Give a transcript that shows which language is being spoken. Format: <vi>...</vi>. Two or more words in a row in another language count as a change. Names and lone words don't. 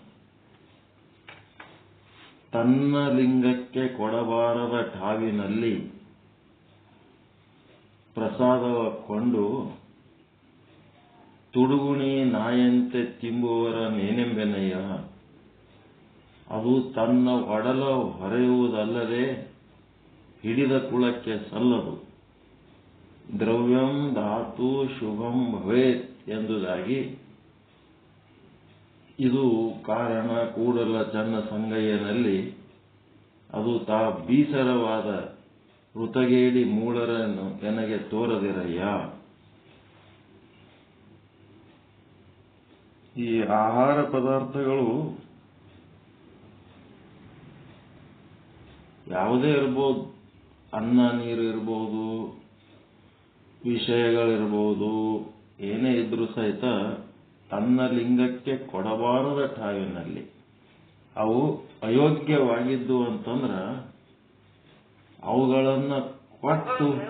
<kn>ತನ್ನ ಲಿಂಗಕ್ಕೆ ಕೊಡಬಾರದ ಠಾವಿನಲ್ಲಿ ಪ್ರಸಾದವ ಕೊಂಡು ತುಡುಗುಣಿ ನಾಯಂತೆ ತಿಂಬುವರ ನೇನೆಂಬೆನಯ್ಯ. ಅದು ತನ್ನ ಒಡಲ ಹೊರೆಯುವುದಲ್ಲದೆ ಹಿಡಿದ ಕುಳಕ್ಕೆ ಸಲ್ಲದು.</kn> <sa>ದ್ರವ್ಯಂ ಧಾತು ಶುಭಂ ಭವೇತ್</sa> <kn>ಎಂಬುದಾಗಿ ಇದು ಕಾರಣ ಕೂಡಲ ಚನ್ನ ಸಂಗಯ್ಯನಲ್ಲಿ ಅದು ತಾ ಬೀಸರವಾದ ಋತಗೇಡಿ ಮೂಳರನ್ನು ನನಗೆ ತೋರದಿರಯ್ಯ. ಈ ಆಹಾರ ಪದಾರ್ಥಗಳು ಯಾವುದೇ ಇರ್ಬೋದು, ಅನ್ನ ನೀರು ಇರ್ಬೋದು, ವಿಷಯಗಳಿರ್ಬೋದು, ಏನೇ ಇದ್ರೂ ಸಹಿತ ತನ್ನ ಲಿಂಗಕ್ಕೆ ಕೊಡಬಾರದ ಠಾವಿನಲ್ಲಿ ಅವು ಅಯೋಗ್ಯವಾಗಿದ್ದು ಅಂತಂದ್ರ ಅವುಗಳನ್ನ ಕೊಟ್ಟು</kn>